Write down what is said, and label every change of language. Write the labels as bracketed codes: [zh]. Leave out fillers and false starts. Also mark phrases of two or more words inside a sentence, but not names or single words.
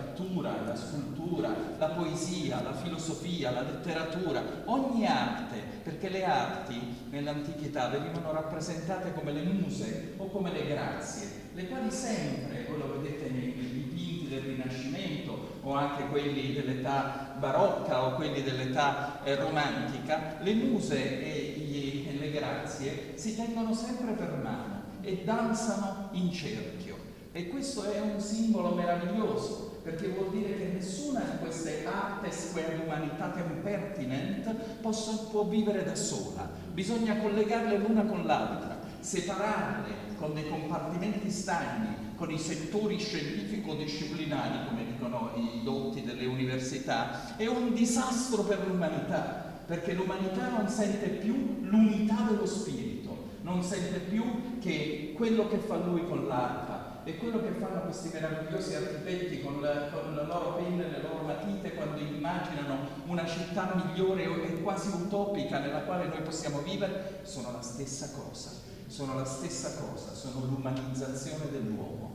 [it] pittura, la scultura, la poesia, la filosofia, la letteratura, ogni arte, perché le arti nell'antichità venivano rappresentate come le muse o come le grazie, le quali sempre, voi lo vedete nei dipinti del Rinascimento o anche quelli dell'età barocca o quelli dell'età romantica, le muse e le grazie si tengono sempre per mano e danzano in cerchio. E questo è un simbolo meraviglioso, perché vuol dire che nessuna di queste [la] artes quae humanitatem pertinent [it] può vivere da sola. Bisogna collegarle l'una con l'altra, separarle con dei compartimenti stagni, con i settori scientifico-disciplinari, come dicono i dotti delle università. È un disastro per l'umanità, perché l'umanità non sente più l'unità dello spirito, non sente più che quello che fa lui con l'arpa e quello che fanno questi meravigliosi architetti con le loro penne e le loro matite quando immaginano una città migliore e quasi utopica nella quale noi possiamo vivere, sono la stessa cosa, sono l'umanizzazione dell'uomo.